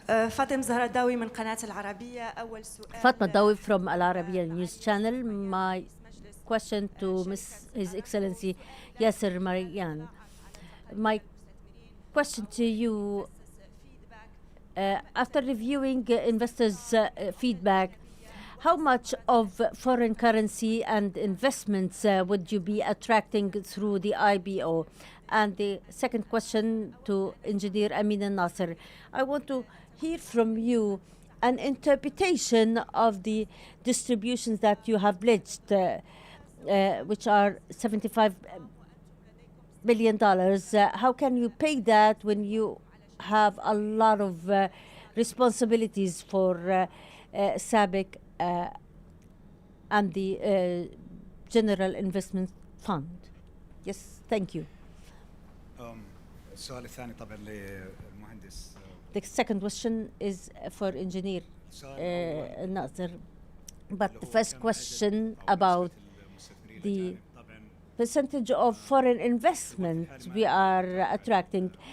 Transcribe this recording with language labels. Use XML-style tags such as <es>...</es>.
<ar>فاطمة زهرة داوي من قناة العربية. أول سؤال.</ar> <en>Fatma Dawi from Al Arabiya News Channel. My question to His Excellency Yasser Marian. My question to you, after reviewing investors' feedback, how much of foreign currency and investments would you be attracting through the IPO? And the second question to Engineer Amin al-Nasser. I want to hear from you an interpretation of the distributions that you have pledged, which are $75 billion. How can you pay that when you have a lot of responsibilities for SABIC and the General Investment Fund? Yes, thank you.</en> <ar>السؤال الثاني طبعا للمهندس.</ar> <en>The second question is for Engineer Nasser. But the first question about the percentage of foreign investment we are attracting.</en>